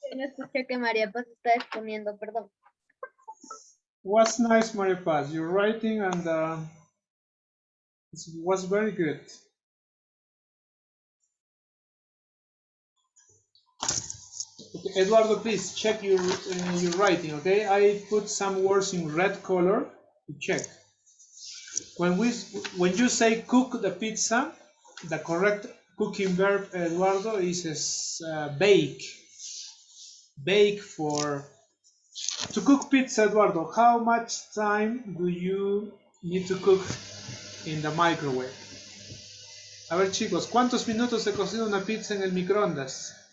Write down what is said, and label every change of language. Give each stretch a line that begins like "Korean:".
Spanish: No escuché que María Paz está exponiendo, perdón.
English: What's nice, Maria Paz? Your writing and it was very good. Okay, Eduardo, please check your writing, okay? I put some words in red color to check. When you say cook the pizza, the correct cooking verb, Eduardo, is bake. Bake to cook pizza, Eduardo. How much time do you need to cook in the microwave?
Spanish: A ver, chicos, ¿cuántos minutos se cocina una pizza en el microondas?